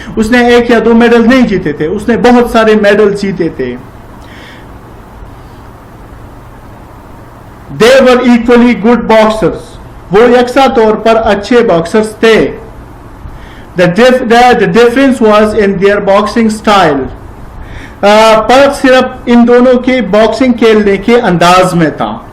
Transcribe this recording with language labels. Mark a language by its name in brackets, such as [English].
[Hindi] उसने एक या दो मेडल नहीं जीते थे, उसने बहुत सारे मेडल जीते थे. [English] They were equally good boxers. [Hindi] वो यकसा तौर पर अच्छे बॉक्सर्स थे. [English] The difference was in their boxing style. [Hindi] फर्क सिर्फ इन दोनों के बॉक्सिंग खेलने के अंदाज में था.